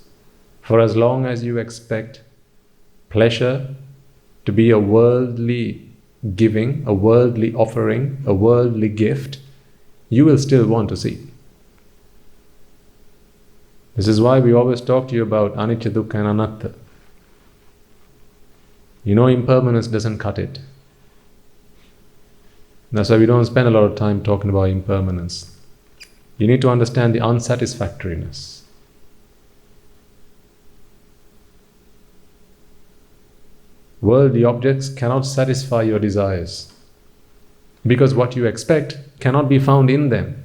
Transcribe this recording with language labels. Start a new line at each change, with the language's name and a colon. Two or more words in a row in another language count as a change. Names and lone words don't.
English: For as long as you expect pleasure to be a worldly giving, a worldly offering, a worldly gift, you will still want to see. This is why we always talk to you about
Pali: anicca, dukkha
English: and anatta. You know, impermanence doesn't cut it. That's why we don't spend a lot of time talking about impermanence. You need to understand the unsatisfactoriness. Worldly objects cannot satisfy your desires, because what you expect cannot be found in them.